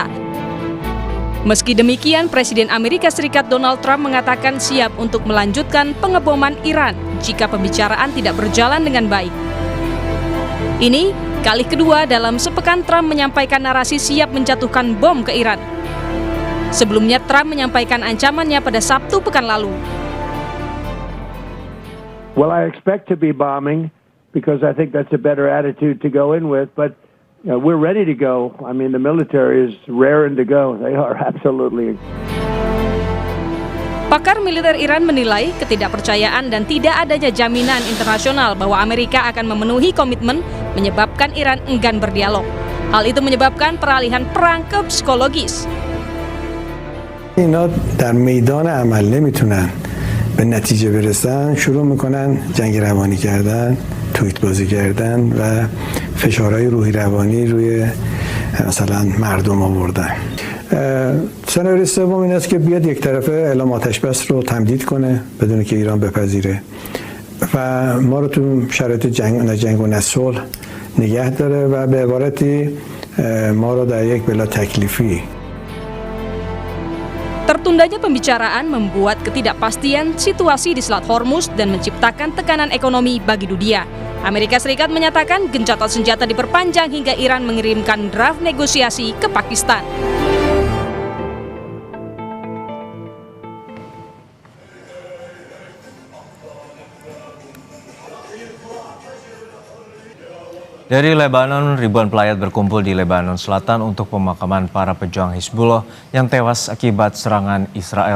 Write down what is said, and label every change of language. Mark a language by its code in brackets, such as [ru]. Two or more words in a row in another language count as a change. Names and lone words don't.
[id] Meski demikian, Presiden Amerika Serikat Donald Trump mengatakan siap untuk melanjutkan pengeboman Iran jika pembicaraan tidak berjalan dengan baik. Ini kali kedua dalam sepekan Trump menyampaikan narasi siap menjatuhkan bom ke Iran. Sebelumnya Trump menyampaikan ancamannya pada Sabtu pekan lalu. [en] Well, I expect to be bombing because I think that's a better attitude to go in with, but we're ready to go. I mean, the military is raring to go. They are absolutely. [id] Pakar militer Iran menilai ketidakpercayaan dan tidak adanya jaminan internasional bahwa Amerika akan memenuhi komitmen menyebabkan Iran enggan berdialog. Hal itu menyebabkan peralihan perang ke psikologis. [fa] اینا در میدان عمل نمیتونن به نتیجه برسن، شروع میکنن جنگ روانی کردن، توییت بازی کردن و فشارهای روحی روانی روی مثلا مردم آوردن. سناریوی سوم این است که بیاد یک طرفه اعلام آتش بس رو تمدید کنه بدون که ایران بپذیره و ما رو تو شرایط جنگ و نه صلح نگه داره و به عبارتی ما رو در یک بلا تکلیفی. [id] Tertundanya pembicaraan membuat ketidakpastian situasi di Selat Hormuz dan menciptakan tekanan ekonomi bagi dunia. Amerika Serikat menyatakan gencatan senjata diperpanjang hingga Iran mengirimkan draft negosiasi ke Pakistan. Dari Lebanon, ribuan pelayat berkumpul di Lebanon Selatan untuk pemakaman para pejuang Hizbullah yang tewas akibat serangan Israel.